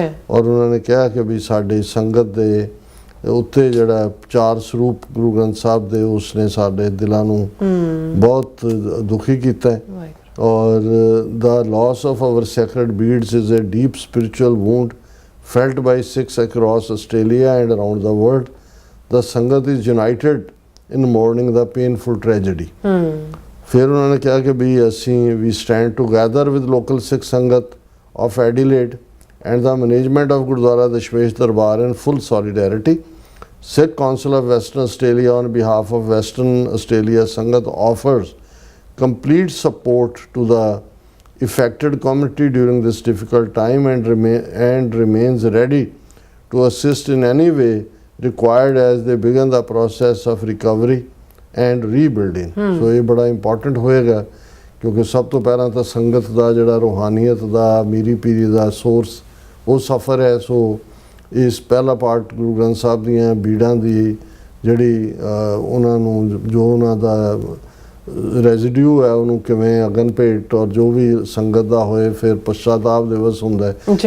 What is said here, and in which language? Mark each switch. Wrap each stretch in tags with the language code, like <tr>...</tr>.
<pa>ਔਰ ਉਹਨਾਂ ਨੇ ਕਿਹਾ ਕਿ ਵੀ ਸਾਡੀ ਸੰਗਤ ਦੇ ਉੱਤੇ ਜਿਹੜਾ 4 ਸਰੂਪ ਗੁਰੂ ਗ੍ਰੰਥ ਸਾਹਿਬ ਦੇ ਉਸਨੇ ਸਾਡੇ ਦਿਲਾਂ ਨੂੰ ਬਹੁਤ ਦੁਖੀ ਕੀਤਾ ਔਰ</pa> <en>the loss of our sacred beads is a deep spiritual wound felt by Sikhs across Australia and around the world. The Sangat is united in mourning the painful tragedy.</en> <pa>ਫਿਰ ਉਹਨਾਂ ਨੇ ਕਿਹਾ ਕਿ ਵੀ ਅਸੀਂ</pa> <en>we stand together with local Sikh Sangat of Adelaide and the management of Gurdwara Dashmesh Darbar in full solidarity. Sikh Council of Western Australia on behalf of Western Australia Sangat offers complete support to the affected community during this difficult time and remains ready to assist in any way required as they begin the process of recovery and rebuilding.</en> <pa>So ਇਹ ਬੜਾ important ਹੋਏਗਾ ਕਿਉਂਕਿ ਸਭ ਤੋਂ ਪਹਿਲਾਂ ਤਾਂ ਸੰਗਤ ਦਾ ਜਿਹੜਾ ਰੂਹਾਨੀਅਤ ਦਾ ਮੀਰੀ ਪੀਰੀ ਦਾ ਸੋਰਸ ਉਹ ਸਫਰ ਹੈ। ਸੋ ਇਸ ਪਹਿਲਾ ਪਾਰਟ ਗੁਰੂ ਗ੍ਰੰਥ ਸਾਹਿਬ ਦੀਆਂ ਬੀੜਾਂ ਦੀ ਜਿਹੜੀ ਉਹਨਾਂ ਨੂੰ ਜੋ ਉਹਨਾਂ ਦਾ ਰੈਜ਼ੀਡਿਊ ਹੈ ਉਹਨੂੰ ਕਿਵੇਂ ਅਗਨ ਭੇਟ ਔਰ ਜੋ ਵੀ ਸੰਗਤ ਦਾ ਹੋਏ ਫਿਰ ਪਛਤਾਤਾਪ ਦਿਵਸ ਹੁੰਦਾ ਹੈ।</pa>